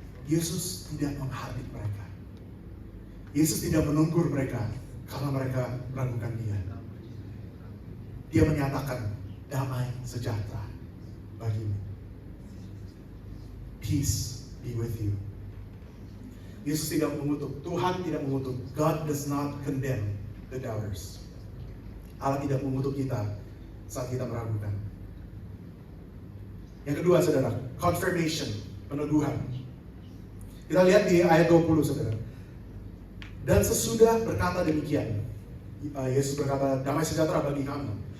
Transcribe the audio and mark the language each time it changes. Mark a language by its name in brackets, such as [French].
[Indonesian] Yesus tidak menghardik mereka. Yesus tidak menegur mereka karena mereka meragukan Dia. Dia menyatakan damai sejahtera bagimu. [English] Peace be with you. [Indonesian] Yesus tidak mengutuk, Tuhan tidak mengutuk. [English] God does not condemn the doubters. [Indonesian] Allah tidak mengutuk kita saat kita meragukan. Yang kedua, saudara, confirmation, peneguhan. Kita lihat di ayat 20, saudara. Dan sesudah berkata demikian, Yesus berkata, damai sejahtera bagi kamu.